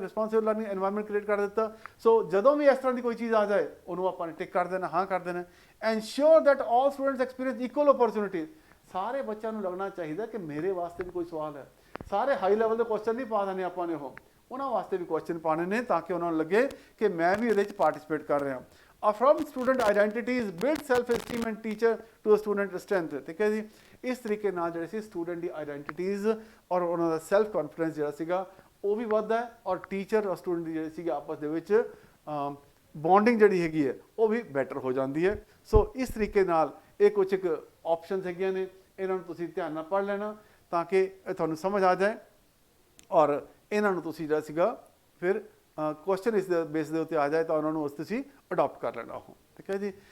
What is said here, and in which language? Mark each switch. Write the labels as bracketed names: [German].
[Punjabi] ਰਿਸਪੌਂਸਿਵ learning environment create ਕਰ ਦਿੱਤਾ। ਸੋ ਜਦੋਂ ਵੀ ਇਸ ਤਰ੍ਹਾਂ ਦੀ ਕੋਈ ਚੀਜ਼ ਆ ਜਾਏ ਉਹਨੂੰ ਆਪਾਂ ਨੇ ਟਿਕ ਕਰ ਦੇਣਾ, ਹਾਂ ਕਰ ਦੇਣਾ। [English] Ensure that all students experience equal opportunities. [Punjabi] ਸਾਰੇ ਬੱਚਿਆਂ ਨੂੰ ਲੱਗਣਾ ਚਾਹੀਦਾ ਕਿ ਮੇਰੇ ਵਾਸਤੇ ਵੀ ਕੋਈ ਸਵਾਲ ਹੈ। ਸਾਰੇ ਹਾਈ ਲੈਵਲ ਦੇ ਕੁਐਸਚਨ ਨਹੀਂ ਪਾ ਦੇਣੇ ਆਪਾਂ ਨੇ, ਉਹ ਉਹਨਾਂ ਵਾਸਤੇ ਵੀ ਕੁਐਸਚਨ ਪਾਣੇ ਨੇ ਤਾਂ ਕਿ ਉਹਨਾਂ ਨੂੰ ਲੱਗੇ ਕਿ ਮੈਂ ਵੀ ਇਹਦੇ 'ਚ ਪਾਰਟਿਸਿਪੇਟ ਕਰ ਰਿਹਾ। [English] Affirm student identities, build self-esteem and teacher to a student strength। [Punjabi] ਠੀਕ ਹੈ ਜੀ। ਇਸ ਤਰੀਕੇ ਨਾਲ ਜਿਹੜੇ ਸੀ ਸਟੂਡੈਂਟ ਦੀ ਆਈਡੈਂਟੀਟੀਜ਼ ਔਰ ਉਹਨਾਂ ਦਾ ਸੈਲਫ ਕੌਨਫੀਡੈਂਸ ਜਿਹੜਾ ਸੀਗਾ ਉਹ ਵੀ ਵੱਧਦਾ ਹੈ ਔਰ ਟੀਚਰ ਔਰ ਸਟੂਡੈਂਟ ਦੀ ਜਿਹੜੀ ਸੀਗੀ ਆਪਸ ਦੇ ਵਿੱਚ ਬੌਂਡਿੰਗ ਜਿਹੜੀ ਹੈਗੀ ਹੈ ਉਹ ਵੀ ਬੈਟਰ ਹੋ ਜਾਂਦੀ ਹੈ। ਸੋ ਇਸ ਤਰੀਕੇ ਨਾਲ ਇਹ ਕੁਝ ਇੱਕ ਆਪਸ਼ਨਸ ਹੈਗੀਆਂ ਨੇ, ਇਹਨਾਂ ਨੂੰ ਤੁਸੀਂ ਧਿਆਨ ਨਾਲ ਪੜ੍ਹ ਲੈਣਾ ਤਾਂ ਕਿ ਇਹ ਤੁਹਾਨੂੰ ਸਮਝ ਆ ਜਾਏ ਔਰ ਇਹਨਾਂ ਨੂੰ ਤੁਸੀਂ ਜਿਹੜਾ ਸੀਗਾ ਫਿਰ ਕੁਐਸਚਨ ਇਸ ਦੇ ਬੇਸ ਦੇ ਉੱਤੇ ਆ ਜਾਏ ਤਾਂ ਉਹਨਾਂ ਨੂੰ ਉਸ ਤੁਸੀਂ ਅਡਾਪਟ ਕਰ ਲੈਣਾ ਹੋ। ਠੀਕ ਹੈ ਜੀ।